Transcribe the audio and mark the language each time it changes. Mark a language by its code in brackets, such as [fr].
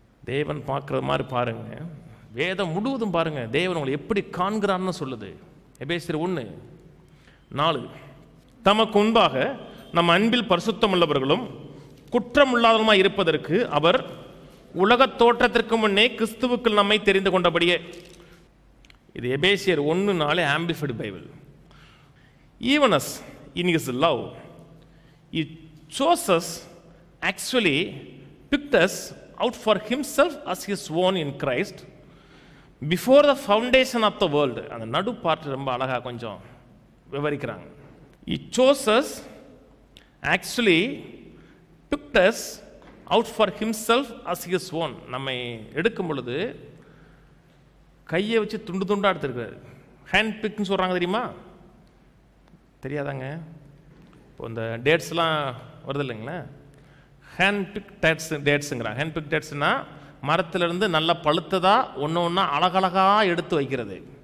[ta] தேவன் பார்க்குறது மாதிரி பாருங்க, வேதம் முழுவதும் பாருங்க, தேவன் உங்களை எப்படி காண்கிறான்னு சொல்லுது. எபேசியர் 1:4, தமக்கு முன்பாக நம் அன்பில் பரிசுத்தம் உள்ளவர்களும் குற்றமுள்ளாதவருமாய் இருப்பதற்கு அவர் உலக தோற்றத்திற்கு முன்னே கிறிஸ்துவுக்குள் நம்மை தெரிந்து கொண்டபடியே. இது எபேசியர் 1:4 amplified Bible. [en] Even as in his love he chose us, actually picked us out for himself as his own in Christ before the foundation of the world. [ta] அந்த நடு பார்ட் ரொம்ப அழகா கொஞ்சம் விவரிக்கிறாங்க. [en] He chose us, actually picked us out for himself as his own. [ta] நம்மை எடுக்கும் பொழுது கையை வச்சு துண்டு துண்டா எடுத்துருக்காரு. ஹேண்ட் பிக்னு சொல்றாங்க, தெரியுமா? தெரியாதாங்க? இப்போ இந்த டேட்ஸ்லாம் வருது இல்லைங்களா, ஹேண்ட் பிக் டேட்ஸுங்கிறாங்க. ஹேண்ட் பிக் டேட்ஸ்னா மரத்திலிருந்து நல்லா பழுத்ததா ஒன்று ஒன்றா அழகழகா எடுத்து வைக்கிறது.